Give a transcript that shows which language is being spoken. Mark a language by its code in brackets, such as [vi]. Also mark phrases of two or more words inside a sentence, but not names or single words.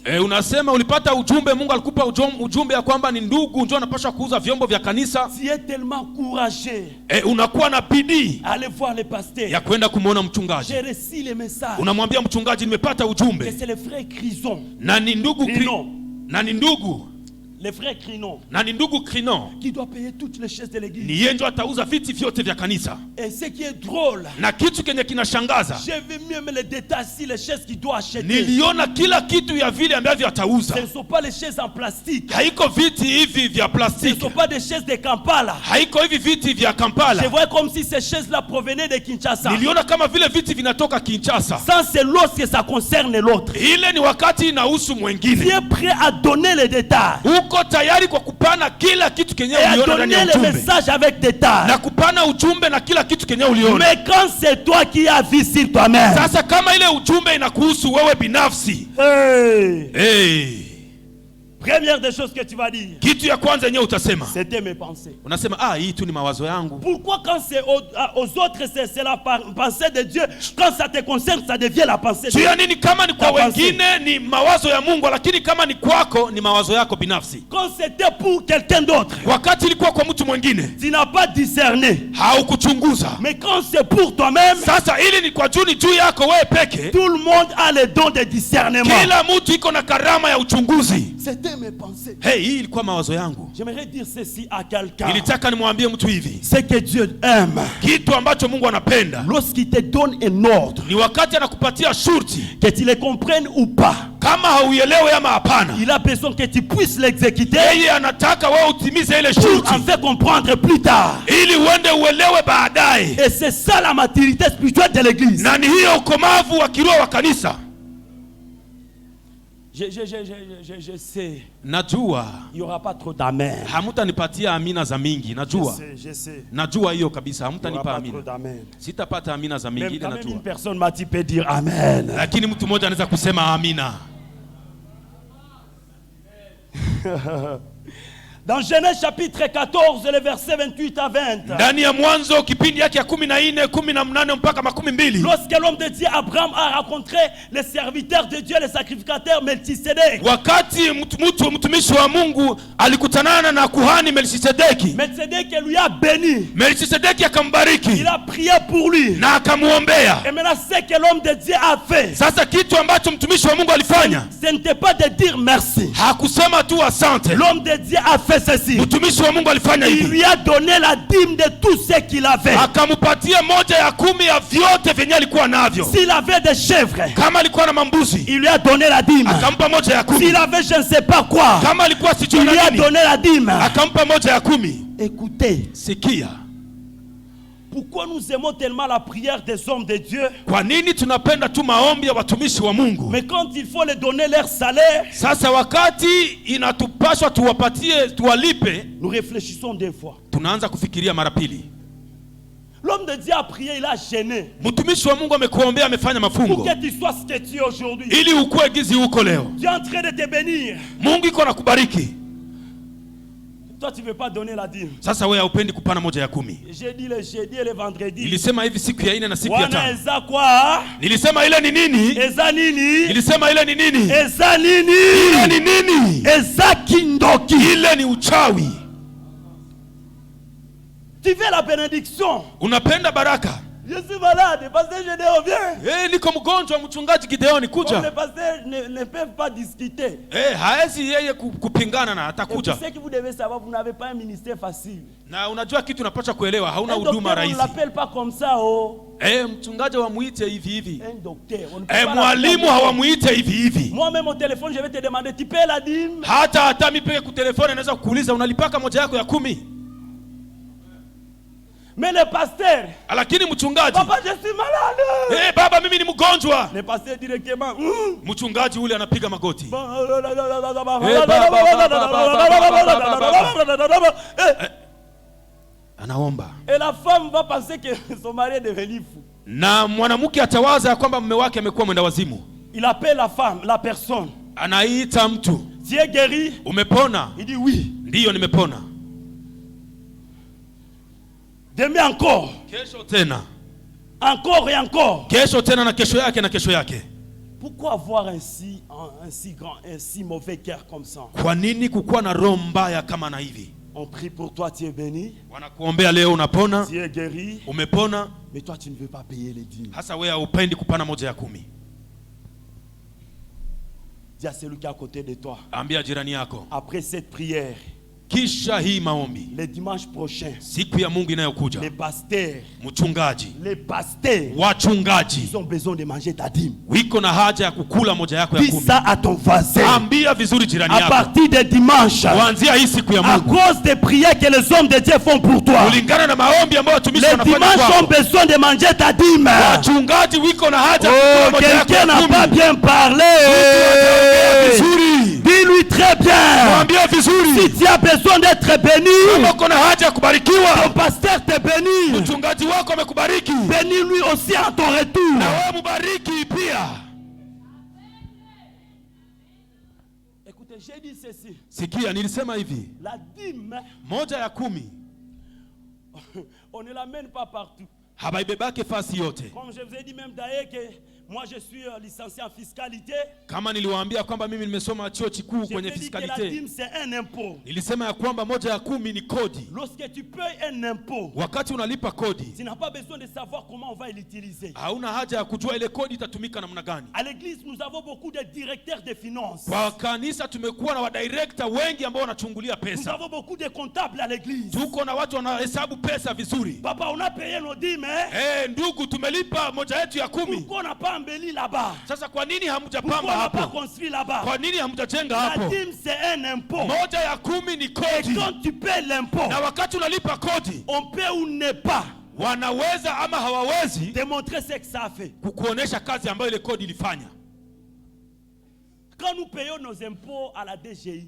[sw] Unasema ulipata ujumbe, Mungu alikupa ujumbe ya kwamba ni ndugu ndio anapaswa kuuza vyombo vya kanisa. [fr] Tu es tellement courageux. [sw] Unakuwa na bidii. [fr] Allez voir le pasteur. [sw] Ya kwenda kumuona mchungaji. [fr] J'ai reçu le message. [sw] Unamwambia mchungaji nimepata ujumbe. [fr] Que c'est le frère Grison. [sw] Na ni ndugu [fr] Le frère Crinon. [sw] Na ni ndugu Crinon [fr] qui doit payer toutes les chaises de l'église. [sw] Ni yeye ndio atauza viti vyote vya kanisa. [fr] Et ce qui est drôle, [sw] na kitu kenye kinashangaza, [fr] j'ai vu même les détails si les chaises qu'il doit acheter. [sw] Niliona kila kitu ya vile ambavyo atauza. [fr] Ce ne sont pas les chaises en plastique. [sw] Haiko viti hivi vya plastiki. [fr] Ce ne sont pas des chaises de Kampala. [sw] Haiko hivi viti vya Kampala. [fr] Je voyais comme si ces chaises là provenaient de Kinshasa. [sw] Niliona kama vile viti vinatoka Kinshasa. [fr] Ça c'est lorsque ça concerne l'autre. [sw] Ile ni wakati inahusu mwingine. [fr] Tu es prêt à donner les détails. [sw] Uko tayari kwa kupana kila kitu kenye uliona ndani ya ujumbe. [fr] Et à donner les messages avec détails. [sw] Na kupana ujumbe na kila kitu kenye uliona. [fr] Mais quand c'est toi qui as vu sur toi-même. [sw] Sasa kama ile ujumbe inakuhusu wewe binafsi. [fr] Première des choses que tu vas dire. [sw] Kitu ya kwanza yenyewe utasema. [fr] C'était mes pensées. [sw] Unasema hii tu ni mawazo yangu. [fr] Pourquoi quand c'est aux autres c'est la pensée de Dieu, quand ça te concerne ça devient la pensée de Dieu. Tu [sw] nini kama ni kwa wengine ni mawazo ya Mungu, lakini kama ni kwako ni mawazo yako binafsi. [fr] Quand c'était pour quelqu'un d'autre. [sw] Wakati ilikuwa kwa mtu mwingine. [fr] Tu n'as pas discerné. [sw] Haukuchunguza. [fr] Mais quand c'est pour toi-même. [sw] Sasa ili ni kwa juu yako wewe peke. [fr] Tout le monde a le don de discernement. [sw] Kila mtu iko na karama ya uchunguzi. [fr] C'était mes pensées. [sw] Hii ilikuwa mawazo yangu. [fr] J'aimerais dire ceci à quelqu'un. [sw] Nilitaka nimwambie mtu hivi. [fr] C'est que Dieu aime. [sw] Kitu ambacho Mungu anapenda. [fr] Lorsqu'il te donne un ordre. [sw] Ni wakati anakupatia shurti. [fr] Que tu le comprennes ou pas. [sw] Kama hauelewi ama hapana. [fr] Il a besoin que tu puisses l'exécuter. [sw] Yeye anataka wewe utimize ile shurti. [fr] Pour en faire comprendre plus tard. [sw] Ili uende uelewe baadaye. [fr] Et c'est ça la maturité spirituelle de l'église. [sw] Na ni hiyo ukomavu wa kiroho wa kanisa. [fr] Je sais. [sw] Najua. [fr] Il y aura pas trop d'amen. [sw] Hamutanipatia amina za mingi, najua. [fr] Je sais. [sw] Najua hiyo kabisa, hamutanipa amina. Sitapata amina za mingi, ile najua. [fr] Une personne m'a dit peut dire amen. [sw] Lakini mtu mmoja anaweza kusema amina. [fr] Dans Genèse chapitre 14, le verset 28 à 20. [sw] Ndani ya Mwanzo kipindi yake ya 14, 18 mpaka 12. [fr] Lorsque l'homme de Dieu Abraham a rencontré les serviteurs de Dieu, les sacrificateurs Melchisedec. [sw] Wakati mtumishi wa Mungu alikutanana na kuhani Melchisedeki. [fr] Melchisedec lui a béni. [sw] Melchisedeki akambariki. [fr] Il a prié pour lui. [sw] Na akamuombea. [fr] Et maintenant ce que l'homme de Dieu a fait. [sw] Sasa kitu ambacho mtumishi wa Mungu alifanya. [fr] Ce n'était pas de dire merci. [sw] Hakusema tu asante. [fr] L'homme de Dieu a fait fait ceci. [sw] Mtumishi wa Mungu alifanya [fr] Il [sw] hivi. [fr] lui a donné la dîme de tout ce qu'il avait. [sw] Akampatia 1/10 ya vyote vyenye alikuwa navyo. [fr] S'il avait des chèvres, [sw] Kama alikuwa na mambuzi, [fr] il lui a donné la dîme. [sw] akampa 1/10. [fr] S'il avait je ne sais pas quoi, [sw] Kama alikuwa [fr] il [sw] sijui [fr] lui a [sw] nini, [fr] donné la dîme. [sw] akampa 1/10. [fr] Écoutez, [sw] Sikia. [fr] pourquoi nous aimons tellement la prière des hommes de Dieu? [sw] Kwa nini tunapenda tu maombi ya watumishi wa Mungu? [fr] Mais quand il faut les donner leur salaire, [sw] Sasa wakati inatupaswa tuwapatie, tuwalipe, [fr] nous réfléchissons deux fois. [sw] tunaanza kufikiria mara pili. [fr] L'homme de Dieu a prié, il a gêné. [sw] Mtumishi wa Mungu amekuombea, amefanya [fr] Pour [sw] mafungo [fr] que tu sois ce que tu es aujourd'hui. [sw] ili ukue gizi huko leo. [fr] Tu es en train de te bénir. [sw] Mungu iko na kubariki. [fr] Toi, tu ne veux pas donner la dîme. [sw] Sasa wewe haupendi kupana 1/10. [fr] J'ai dit le jeudi et le vendredi. [sw] Nilisema hivi siku ya 4 na siku ya [ln] Wana [sw] 5. [ln] eza kwa? [sw] Nilisema ile ni nini? [ln] Eza nini? [sw] Nilisema ile ni nini? [ln] Eza [sw] Ile [ln] nini? [sw] ni nini? [ln] Eza kindoki. [sw] Ile ni uchawi. [fr] Tu veux la bénédiction? [sw] Unapenda baraka? [fr] Je suis malade, pasteur Gédéon, viens. [sw] Niko mgonjwa, mchungaji Gideoni [fr] Comme [sw] kuja. [fr] les pasteurs ne peuvent pas discuter. [sw] Haezi yeye kupingana na [fr] Et [sw] atakuja. [fr] puis ce que vous devez savoir, vous n'avez pas un ministère facile. [sw] Na unajua kitu unapaswa kuelewa, hauna [fr] Un docteur, [sw] huduma [fr] on ne [sw] rahisi. [fr] l'appelle pas comme ça, oh. [sw] Mchungaji hawamuite hivi hivi. [fr] Un docteur. On ne peut pas [sw] Mwalimu [fr] l'appeler. [sw] hawamuite hivi hivi. [fr] Moi-même au téléphone, je vais te demander, tu payes la dîme? [sw] Hata mimi peke kutelefoni naweza kukuuliza unalipaka 1/10. [fr] Mais le pasteur, [sw] Lakini mchungaji, [fr] papa, je suis malade. [sw] baba mimi ni mgonjwa. [fr] Le pasteur directement, [sw] Mchungaji ule anapiga magoti. Anaomba. [fr] Et la femme va penser que son mari est devenu fou. [sw] Na mwanamke atawaza kwamba mume wake amekuwa mwenda wazimu. [fr] Il appelle la femme, la personne. [sw] Anaita mtu. [fr] Tu es guéri? [sw] Umepona? [fr] Il dit oui. [sw] Ndiyo nimepona. [fr] Demain encore. [sw] Kesho tena. [fr] Encore et encore. [sw] Kesho tena na kesho yake na kesho yake. [fr] Pourquoi avoir un si grand, un si mauvais cœur comme ça? [sw] Kwa nini kukuwa na roho mbaya kama na hivi? [fr] On prie pour toi, tu es béni. [sw] Wanakuombea leo unapona. [fr] Tu es guéri. [sw] Umepona. [fr] Mais toi, tu ne veux pas payer les dîmes. [sw] Hasa wewe haupendi kupana 1/10. [fr] Dis à celui qui est à côté de toi. [sw] Ambia jirani yako. [fr] Après cette prière, [sw] Kisha hii maombi, [fr] le dimanche prochain, [sw] siku ya Mungu inayokuja, [fr] les pasteurs, [sw] wachungaji [fr] ils ont besoin de manger ta dîme. [sw] wiko na haja ya kukula 1/10. [fr] Dis ça à ton voisin. [sw] Ambia vizuri jirani [fr] À [sw] yako. [fr] partir de dimanche, [sw] Kuanzia hii siku ya [fr] à [sw] Mungu, [fr] cause des prières que les hommes de Dieu font pour toi, [sw] kulingana na maombi ambayo watumishi [fr] les [sw] wanafanya [fr] dimanches ont [sw] kwako, [fr] besoin de manger ta dîme. [sw] wachungaji wiko na haja ya Oh, kukula 1/10. [fr] quelqu'un n'a pas bien parlé. [sw] Vizuri. [fr] Dis-lui très bien. [sw] Mwambie vizuri. [fr] Si tu as besoin d'être béni, [sw] Kama uko na haja ya [fr] ton [sw] kubarikiwa, [fr] pasteur te bénit. [sw] mchungaji wako amekubariki, [fr] Bénis lui aussi à ton retour. [sw] na wewe mubariki pia. [fr] Écoutez, j'ai dit ceci. [sw] Sikia, nilisema hivi, [fr] La dîme, [sw] 1/10 [fr] on ne l'amène pas partout. [sw] habaibebake fasi yote. [fr] Comme je vous ai dit même d'ailleurs que moi je suis licencié en fiscalité. [sw] Kama niliwaambia kwamba mimi nimesoma chuo kikuu [fr] Je [sw] kwenye [fr] te dis que la [sw] fiskalite, [fr] dîme c'est un impôt. [sw] nilisema ya kwamba 1/10 ni kodi. [fr] Lorsque tu payes un impôt, [sw] Wakati unalipa kodi, [fr] tu n'as pas besoin de savoir comment on va l'utiliser. [sw] hauna haja ya kujua ile kodi itatumika namna gani. [fr] À l'église, nous avons beaucoup de directeurs de finances. [sw] Kwa kanisa tumekuwa na wadirekta wengi ambao wanachungulia [fr] Nous [sw] pesa. [fr] avons beaucoup de comptables à l'église. [sw] Tuko na watu wanahesabu pesa vizuri. [fr] Papa, on a payé nos dîmes, hein? [sw] Ndugu, tumelipa 1/10. [fr] Pourquoi on n'a pas embelli là-bas? [sw] Sasa kwa nini [fr] Pourquoi [sw] hamjapamba [fr] on n'a pas [sw] hapo? [fr] construit là-bas? [sw] Kwa nini hamjajenga [fr] La [sw] hapo? [fr] dîme, c'est un impôt. [sw] 1/10 ni [fr] Et [sw] kodi. [fr] quand tu payes l'impôt, [sw] Na wakati unalipa kodi, [fr] on peut ou ne pas [sw] wanaweza ama hawawezi [fr] démontrer ce que ça a fait. [sw] kukuonesha kazi ambayo ile kodi ilifanya. [fr] Quand nous payons nos impôts à la DGI,